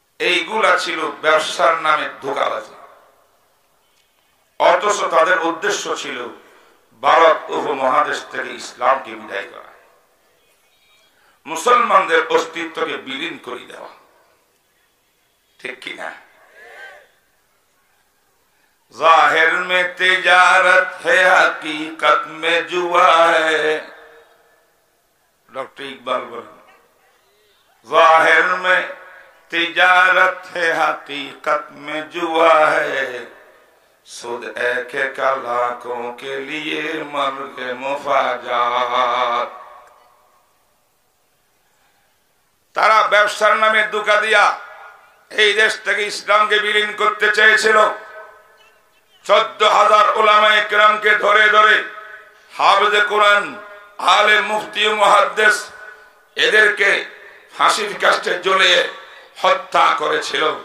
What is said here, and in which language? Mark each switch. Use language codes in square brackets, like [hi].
[bn] এইগুলা ছিল ব্যবসার নামে ধোঁকাবাজি। অথচ তাদের উদ্দেশ্য ছিল ভারত উপমহাদেশ থেকে ইসলামকে বিদায় করা, মুসলমানদের অস্তিত্বকে বিলীন করে দেওয়া, ঠিক কিনা? [hi] जाहिर में तिजारत है, हकीकत में जुआ है। डॉक्टर इकबाल बोले, जाहिर में तिजारत है, हकीकत में जुआ है, सुद एक का लाखों के लिए मर्ग मुफाजात। [bn] তারা ব্যবসার নামে ধোঁকা দিয়া এই দেশ থেকে ইসলামকে বিলীন করতে চেয়েছিল। 14,000 উলামায়ে কেরামকে ধরে ধরে হাফেজে কোরআন, আলেম, মুফতি, মুহাদ্দিস এদেরকে ফাঁসির কাস্টে ঝুলিয়ে হত্যা করেছিল।